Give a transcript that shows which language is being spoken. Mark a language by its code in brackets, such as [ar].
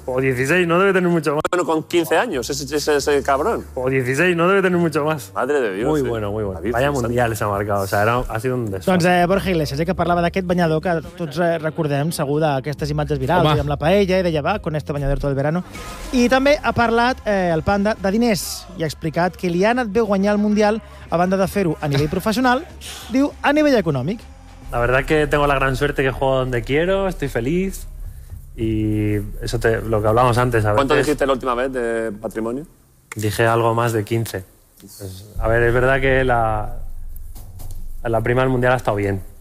[es] O 16, no debe tener mucho más. Bueno, con 15 años, ese es el cabrón. O 16, no debe tener mucho más. Madre de Dios. Muy bueno, muy bueno. Vaya mundial se ha marcado, o sea, ha sido un desfase. [ca] Doncs Borja Iglesias, que parlava d'aquest banyador que tots recordem, segur, d'aquestes imatges virals, amb la paella, i deia, va, [es] con este banyador todo el verano. [ca] I també ha parlat el Panda de diners i ha explicat que li ha anat bé guanyar el Mundial a banda de fer-ho a nivell professional, diu, a nivell econòmic. [es] La verdad que tengo la gran suerte que juego donde quiero, estoy feliz... Y eso te lo que hablamos antes. ¿Cuánto dijiste la última vez de patrimonio? Dije algo más de 15. Pues, a ver, es verdad que la prima del Mundial ha estado bien.